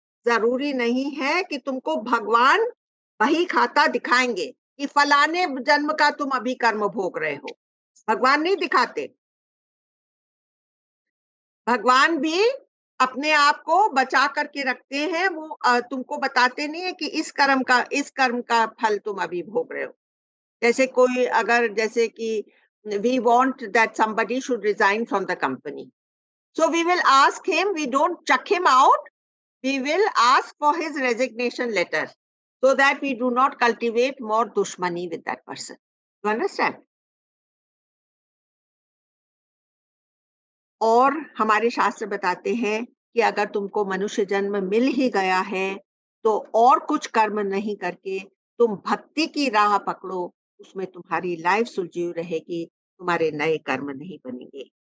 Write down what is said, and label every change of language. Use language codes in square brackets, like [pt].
[hi] जरूरी नहीं है कि तुमको भगवान बही खाता दिखाएंगे कि फलाने जन्म का तुम अभी कर्म भोग रहे हो। भगवान नहीं दिखाते। भगवान भी अपने आप को बचा करके रखते हैं। वो तुमको बताते नहीं है कि इस कर्म का फल तुम अभी भोग रहे हो। जैसे कोई अगर, जैसे कि [en] We want that somebody should resign from the company, so we will ask him, we don't chuck him out, we will ask for his resignation letter so that we do not cultivate more dushmani with that person. You understand? [hi] और हमारे शास्त्र बताते हैं कि अगर तुमको मनुष्य जन्म मिल ही गया है, तो और कुछ कर्म नहीं करके तुम भक्ति की राह पकड़ो, उसमें तुम्हारी लाइफ सुलझी हुई रहेगी, तुम्हारे नए कर्म नहीं बनेंगे।